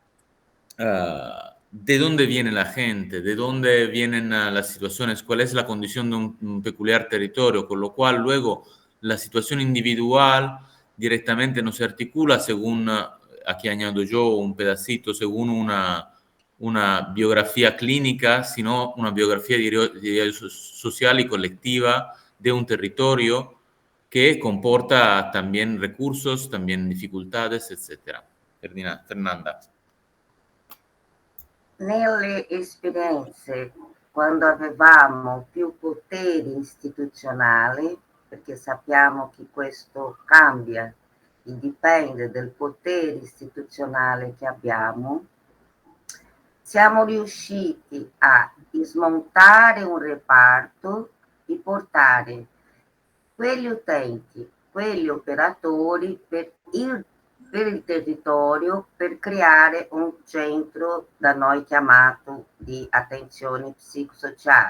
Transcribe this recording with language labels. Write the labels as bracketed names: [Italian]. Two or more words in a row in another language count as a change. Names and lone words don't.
[Spanish] de dónde viene la gente, de dónde vienen las situaciones, cuál es la condición de un peculiar territorio, con lo cual luego la situación individual directamente no se articula según, aquí añado yo un pedacito, según una biografía clínica, sino una biografía social y colectiva de un territorio que comporta también recursos, también dificultades, etc. Fernanda. [Italian] Nelle esperienze, quando avevamo più potere istituzionale, perché sappiamo che questo cambia e dipende dal potere istituzionale che abbiamo, siamo riusciti a smontare un reparto e portare quegli utenti, quegli operatori per il territorio per creare un centro da noi chiamato di attenzione psicosociale.